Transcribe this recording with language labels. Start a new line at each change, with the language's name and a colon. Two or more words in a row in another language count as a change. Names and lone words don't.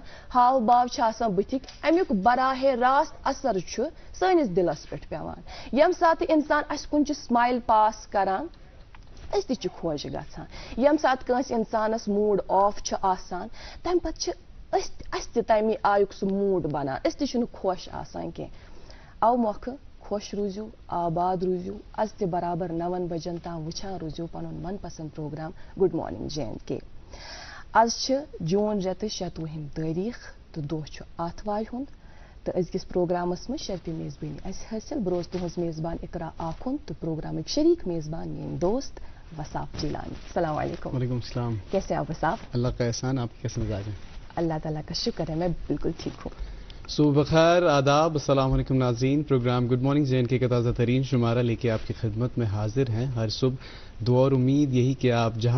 Kashmiri: ہاو باو چھِ آسان بٕتھِکۍ امیُک براہ راست اثر چھُ سٲنِس دِلس پٮ۪ٹھ پیٚوان ییٚمہِ ساتہٕ اِنسان اَسہِ کُن چھُ سمایل پاس کران أسۍ تہِ چھِ خۄش گژھان ییٚمہِ ساتہٕ کٲنٛسہِ اِنسانس موٗڈ آف چھُ آسان تمہِ پتہٕ چھِ اَسہِ تہِ تمے آیُک سُہ موٗڈ بنان أسۍ تہِ چھِنہٕ خۄش آسان کینٛہہ اَوٕ مۄکھٕ خۄش روٗزِو آباد روٗزِو آز تہِ برابر 9 بجن تام وٕچھان روٗزِو پنُن من پسنٛد پروگرام
English: good morning
Kashmiri: JNK آز چھِ جوٗن رٮ۪تٕچ 26 تٲریٖخ تہٕ دۄہ چھُ آتھوارِ ہُنٛد تہٕ أزکِس پروگرامس منٛز شرفہِ میزبٲنی اَسہِ حٲصِل بہٕ روزٕ تُہٕنٛز میزبان اقرا آخُن تہٕ پروگرامٕکۍ شریٖک میزبان میٲنۍ دوست وصاف جیلانی
Arabic: السلام علیکم وعلیکم السلام
Urdu: کیسے آپ وصاف اللہ کا احسان آپ کیسے مزاج ہیں اللہ تعالیٰ کا شکر ہے میں بالکل ٹھیک ہوں صبح بخیر آداب
Arabic: السلام علیکم
Urdu: ناظرین پروگرام
English: good morning
Urdu: JNK کا تازہ ترین شمارہ لے کے آپ کی خدمت میں حاضر ہیں ہر صبح دعا اور امید یہی کہ آپ جہاں